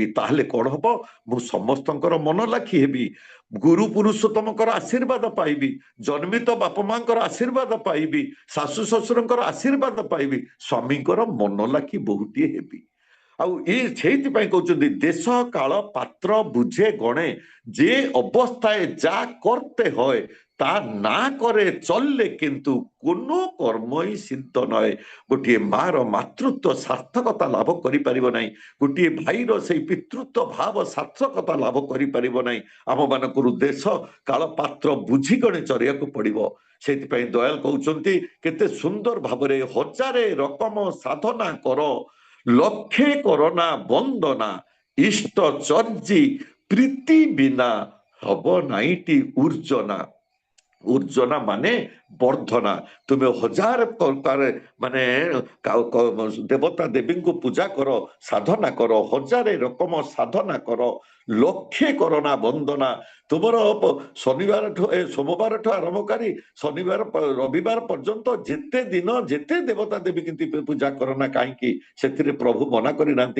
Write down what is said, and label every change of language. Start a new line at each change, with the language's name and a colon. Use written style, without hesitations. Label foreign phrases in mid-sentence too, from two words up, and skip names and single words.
Odia: ତାହେଲେ କଣ ହବ? ମୁଁ ସମସ୍ତଙ୍କର ମନ ଲାଖି ହେବି, ଗୁରୁ ପୁରୁଷୋତ୍ତମଙ୍କର ଆଶୀର୍ବାଦ ପାଇବି, ଜନ୍ମିତ ବାପା ମାଙ୍କର ଆଶୀର୍ବାଦ ପାଇବି, ଶାଶୁ ଶ୍ୱଶୁରଙ୍କର ଆଶୀର୍ବାଦ ପାଇବି, ସ୍ୱାମୀଙ୍କର ମନ ଲାଖି ବୋହୂଟିଏ ହେବି। ଆଉ ସେଇଥିପାଇଁ କହୁଛନ୍ତି ଦେଶ
Bangla: কাল পাত্র বুঝে গণে, যে অবস্থায় যা করতে হয় তা না করে চললে কিন্তু কোনো কর্মই সিদ্ধ নয়।
Odia: ଗୋଟିଏ ମାର ମାତୃତ୍ୱ ସାର୍ଥକତା ଲାଭ କରିପାରିବ ନାହିଁ, ଗୋଟିଏ ଭାଇର ସେଇ ପିତୃତ୍ୱ ଭାବ ସାର୍ଥକତା ଲାଭ କରିପାରିବ ନାହିଁ। ଆମମାନଙ୍କର ଦେଶ କାଳ ପାତ୍ର ବୁଝିଗଣି ଚଳିବାକୁ ପଡିବ। ସେଇଥିପାଇଁ ଦୟାଲ କହୁଛନ୍ତି କେତେ ସୁନ୍ଦର ଭାବରେ, ହଜାରେ ରକମ ସାଧନା କର,
Bangla: লক্ষ্যে করোনা বন্দনা, ইষ্ট চর্যি প্রীতি বিনা হব নাইটি উর্জনা।
Odia: ଉର୍ଜନା ମାନେ ବର୍ଦ୍ଧନା ତୁମେ ହଜାର ପ୍ରକାର ମାନେ ଦେବତା ଦେବୀଙ୍କୁ ପୂଜା କର, ସାଧନା କର, ହଜାରେ ରକମ ସାଧନା କର, ଲକ୍ଷେ କରନା ବନ୍ଦନା। ତୁମର ଶନିବାରଠୁ ସୋମବାରଠୁ ଆରମ୍ଭ କରି ଶନିବାର ରବିବାର ପର୍ଯ୍ୟନ୍ତ ଯେତେ ଦିନ ଯେତେ ଦେବତା ଦେବୀ କିନ୍ତୁ ପୂଜା କର ନା କାହିଁକି, ସେଥିରେ ପ୍ରଭୁ ମନା କରିନାହାନ୍ତି।